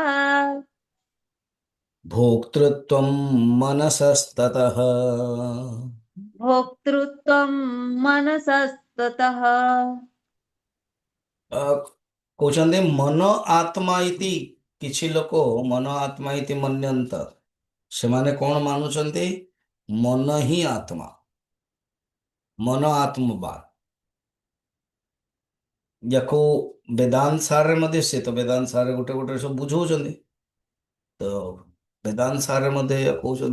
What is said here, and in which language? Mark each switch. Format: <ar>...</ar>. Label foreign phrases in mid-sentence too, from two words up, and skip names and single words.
<sa>भोक्तृत्वं मनसस्ततः। भोक्तृत्वं मनसस्ततः। कौचंदे मन आत्मा इति,</sa> <or>କିଛି ଲୋକ</or> <sa>मन आत्मा इति मन्यन्त,</sa> <or>ସେମାନେ କଣ ମାନୁଛନ୍ତି? ମନ ହିଁ ଆତ୍ମା, ମନ ଆତ୍ମବାଦ। ଯାକୁ ବେଦାନ୍ତ ସାରରେ ମଧ୍ୟ, ସେ ତ ବେଦାନ୍ତ ସାରରେ ଗୋଟେ ଗୋଟେ ସବୁ ବୁଝଉଛନ୍ତି, ତ ବେଦାନ୍ତ ସାରରେ ମଧ୍ୟ ଏହା କହୁଛନ୍ତି।</or>